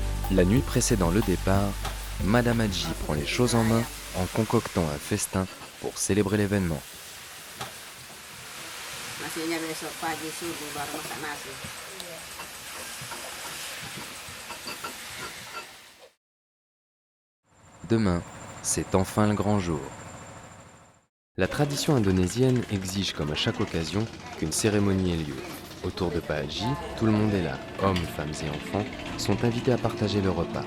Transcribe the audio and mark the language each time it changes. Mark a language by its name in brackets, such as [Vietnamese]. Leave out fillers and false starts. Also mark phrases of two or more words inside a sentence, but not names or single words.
[French] La nuit précédant le départ, Madame Hadji prend les choses en main en concoctant un festin pour célébrer l'événement. [Indonesian] Nasinya besok pagi subuh baru masak nasi. [French] Demain, c'est enfin le grand jour. La tradition indonésienne exige, comme à chaque occasion, qu'une cérémonie ait lieu. Autour de Pahaji, tout le monde est là. Hommes, femmes et enfants sont invités à partager le repas.